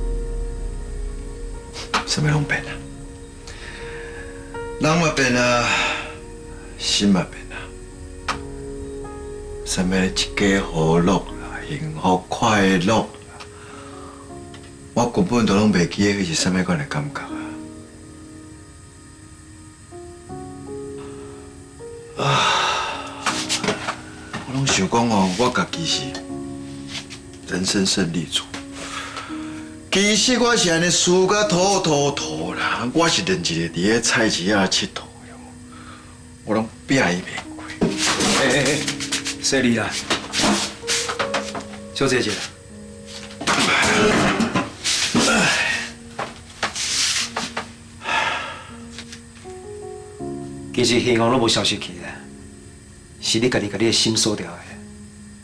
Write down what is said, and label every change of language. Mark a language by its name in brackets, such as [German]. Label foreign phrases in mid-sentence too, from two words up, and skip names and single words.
[Min Nan Chinese] 啥物拢变啊，人嘛变啊，心嘛变啊，啥物一家和乐啦，幸福快乐啦，我根本都拢袂记得迄是啥物款的感觉啊！我拢想讲哦，我家己是人生胜利组。其实我是安尼输甲土啦，我是连一个伫咧菜市仔佚佗的，我拢拼伊袂过。小李啦，小姐姐。其实希望拢无消失去啦，是你家己甲你的心锁掉的。